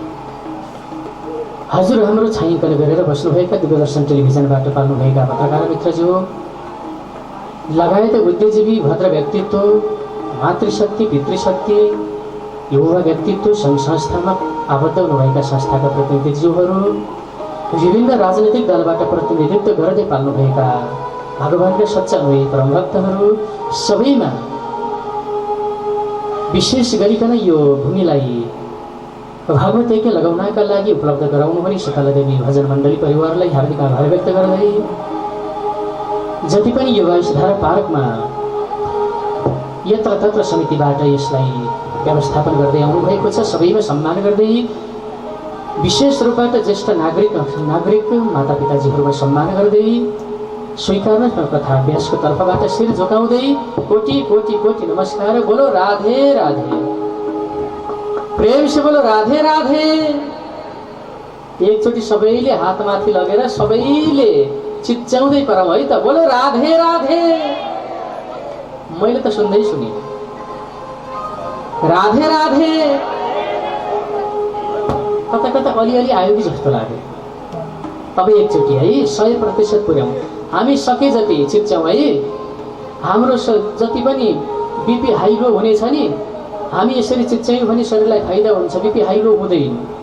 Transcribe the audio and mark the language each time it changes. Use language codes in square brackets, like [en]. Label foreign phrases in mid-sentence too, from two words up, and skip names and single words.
[ne] हजुर हाम्रो छायाङ्कन गरेर बस्नुभएका दूरदर्शन टेलिभिजनबाट पाल्नुभएका पत्रकार मित्रज्यू लगायत बुद्धिजीवी भद्र व्यक्तित्व मातृशक्ति पितृशक्ति युवा व्यक्तित्व सङ्घ संस्थामा आबद्ध हुनुभएका संस्थाका प्रतिनिधिज्यूहरू विभिन्न राजनैतिक दलबाट प्रतिनिधित्व गर्दै पाल्नुभएका भगवानका सच्चा अनुयायी परमभक्तहरू सबैमा विशेष गरिकन यो भूमिलाई भागवत यज्ञ लगाउनका लागि उपलब्ध गराउनु पनि सकलदेवी भजन मण्डली परिवारलाई हार्दिक आभार व्यक्त गर्दै जति पनि यो वायुधारा पार्कमा यत्र तत्र समितिबाट यसलाई व्यवस्थापन गर्दै आउनुभएको छ सबैमा सम्मान गर्दै विशेष रूपबाट ज्येष्ठ नागरिक माता पिताजीहरूमा सम्मान गर्दै स्वीकार्न कथा अभ्यासको तर्फबाट शिर झुकाउँदै कोटि कोटि कोटि नमस्कार [hi] बोलो राधे राधे प्रेम से बोलो राधे राधे [ne] एकचोटि सबैले हातमाथि लगेर सबैले चिच्याउँदै परम है त [hi] बोलो राधे राधे [ne] मैले त सुन्दै सुने राधे राधे कता कता अलिअलि आयो कि जस्तो लाग्यो अब एकचोटि है 100% पुर्याउँ हामी सके जति चिच्याउँ है हाम्रो जति पनि [en] BP high low [ne] हुनेछ नि हामी यसरी चिच्यायौँ भने शरीरलाई फाइदा हुन्छ [en] BP high low [ne] हुँदैन